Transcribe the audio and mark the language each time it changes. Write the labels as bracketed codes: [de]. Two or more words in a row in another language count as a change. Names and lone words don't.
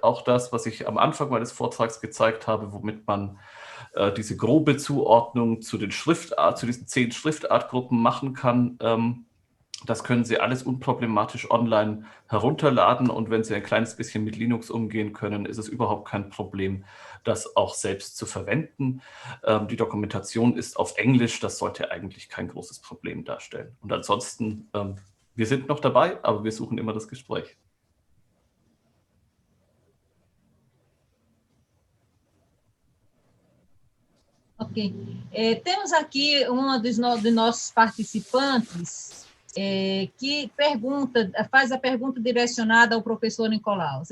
[de] Auch das, was ich am Anfang meines Vortrags gezeigt habe, womit man diese grobe Zuordnung zu diesen 10 Schriftartgruppen machen kann, das können Sie alles unproblematisch online herunterladen und wenn Sie ein kleines bisschen mit Linux umgehen können, ist es überhaupt kein Problem, das auch selbst zu verwenden. Die Dokumentation ist auf Englisch, das sollte eigentlich kein großes Problem darstellen. Und ansonsten, wir sind noch dabei, aber wir suchen immer das Gespräch. Ok. [pt] Temos aqui dos nossos participantes que faz a pergunta direcionada ao professor Nicolaus.